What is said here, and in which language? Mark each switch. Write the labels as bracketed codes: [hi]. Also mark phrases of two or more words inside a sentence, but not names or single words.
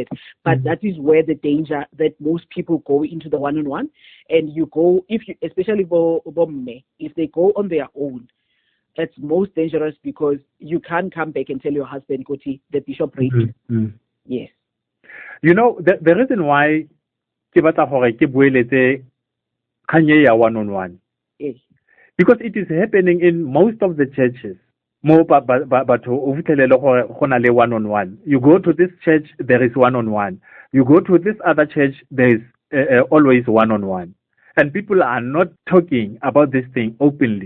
[en] But that is where the danger that most people go into the one-on-one, and you go especially if they go on their own, it's most dangerous because you can't come back and tell your husband, the bishop raped you. Yes. You know the reason why [tn] ke batla gore ke boeletse kanye ya one-on-one. [en] Yes. Because it is happening in most of the churches. But one-on-one. You go to this church, there is one-on-one. You go to this other church, there is always one-on-one. And people are not talking about this thing openly.